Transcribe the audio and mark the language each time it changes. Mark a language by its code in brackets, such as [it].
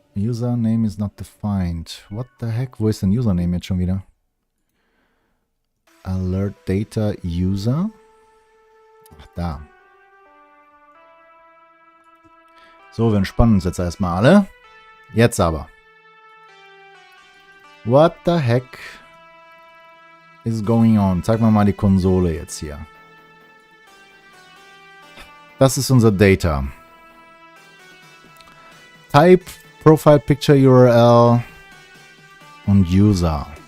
[en] Username is not defined. What the heck? [de] Wo ist denn Username jetzt schon wieder? Alert data user. Ach, da. So, wir entspannen uns jetzt erstmal alle. Jetzt aber. [en] What the heck is going on? [de] Zeig mir mal die Konsole jetzt hier. Das ist unser Data. Type, Profile Picture URL und User.